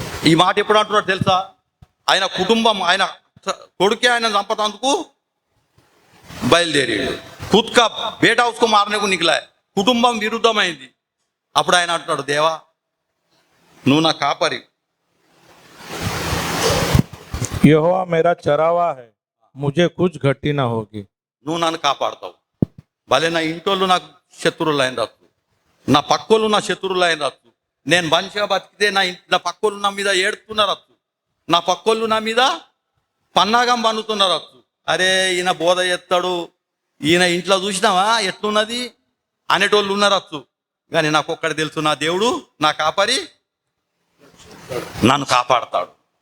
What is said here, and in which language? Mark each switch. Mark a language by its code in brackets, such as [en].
[te] ఈ మాట ఎప్పుడు అంటున్నాడు తెలుసా? ఆయన కుటుంబం, ఆయన కొడుకే ఆయన చంపతందుకు బయలుదేరాడు. [hi] ఖుద్ కా బేటా ఉస్కో మారనేకు నికలా, [te] కుటుంబం విరుద్ధమైంది. అప్పుడు ఆయన అంటున్నాడు, దేవా నువ్వు నా కాపరి, [hi] यहोवा मेरा चरावा है, मुझे कुछ घटी ना होगी. [te] నువ్వు నన్ను కాపాడుతావు. భలే నా ఇంటోళ్ళు నాకు శత్రువులు అయిన రచ్చు, నా పక్కోళ్ళు నా శత్రువులు అయిన రచ్చు. నేను మంచిగా బతికితే నా పక్కోళ్ళు నా మీద ఏడుతున్నారు, నా పక్కోళ్ళు నా మీద పన్నాగం పన్నుతున్నారు. అరే ఈయన బోధ చేస్తాడు, ఈయన ఇంట్లో చూసినావా ఎట్లున్నది అనేటోళ్ళు ఉన్నారచ్చు. కానీ నాకు ఒక్కటి తెలుసు, నా దేవుడు నా కాపరి, నన్ను కాపాడతాడు.